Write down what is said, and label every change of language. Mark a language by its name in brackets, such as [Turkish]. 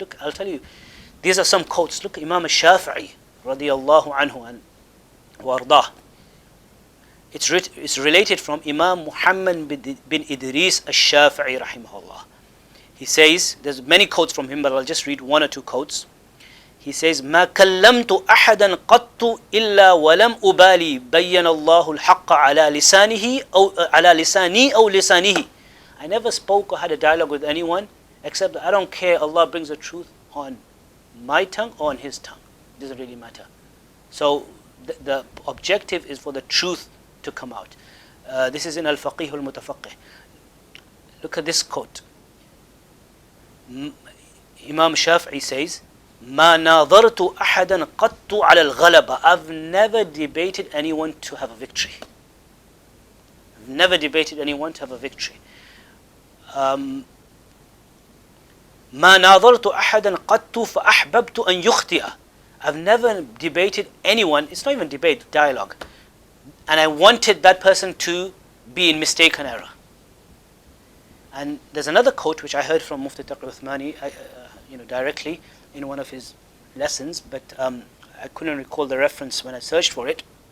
[English] Look, I'll tell you, these are some quotes. Look, Imam al-Shafi'i, radiyallahu anhu and wardah. It's related from Imam Muhammad bin Idris al-Shafi'i, rahimahullah. He says, there's many quotes from him, but I'll just read one or two quotes. He says, [Arabic] "ما كلمت أحدا قط إلا ولم أبالي بين الله الحق على لسانه أو على لساني أو لسانه." [English] I never spoke or had a dialogue with anyone except that I don't care. Allah brings the truth on my tongue or on his tongue. It doesn't really matter. So the objective is for the truth to come out. This is in al-Faqih al-Mutafaqih. Look at this quote. [Arabic] Imam Shafi'i says, "ما ناظرت أحدا قط على الغلبة." [English] I've never debated anyone to have a victory. I've never debated anyone to have a victory. [Arabic] ما ناظرت أحدا قط فأحببت أن يخطئ. [English] I've never debated anyone, it's not even debate, dialogue, and I wanted that person to be in mistaken error. And there's another quote which I heard from Mufti Uthmani, directly in one of his lessons, but I couldn't recall the reference when I searched for it.